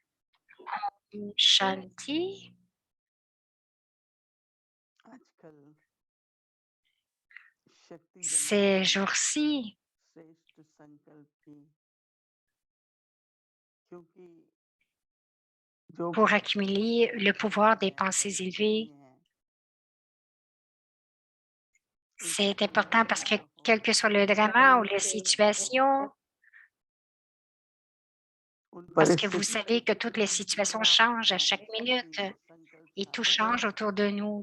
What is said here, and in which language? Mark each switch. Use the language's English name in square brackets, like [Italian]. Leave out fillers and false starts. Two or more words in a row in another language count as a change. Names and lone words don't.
[Hindi] शांति. आजकल शक्ति [French] Ces jours-ci, [Hindi] श्रेष्ठ संकल्प की क्योंकि जो [French] pour accumuler le pouvoir des pensées élevées, c'est important parce que quel que soit le drama ou la situation, parce que vous savez que toutes les situations changent à chaque minute et tout change autour de nous.